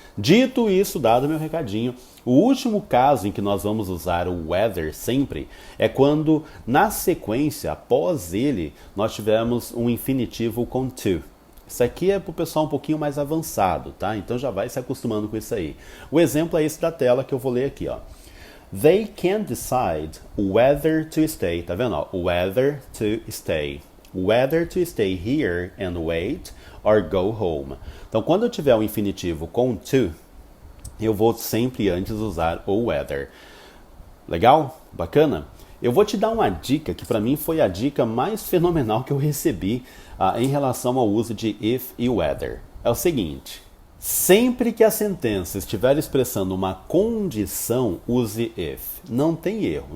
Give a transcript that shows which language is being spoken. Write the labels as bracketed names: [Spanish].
[Portuguese] Dito isso, dado meu recadinho, o último caso em que nós vamos usar o whether sempre é quando, na sequência, após ele, nós tivermos um infinitivo com to. Isso aqui é para o pessoal um pouquinho mais avançado, tá? Então já vai se acostumando com isso aí. O exemplo é esse da tela que eu vou ler aqui, ó. [English] They can't decide whether to stay. Tá vendo? Ó? Whether to stay. Whether to stay here and wait or go home. [Portuguese] Então, quando eu tiver o infinitivo com to, eu vou sempre antes usar o whether. Legal? Bacana? Eu vou te dar uma dica que para mim foi a dica mais fenomenal que eu recebi em relação ao uso de if e whether. É o seguinte: sempre que a sentença estiver expressando uma condição, use if. Não tem erro.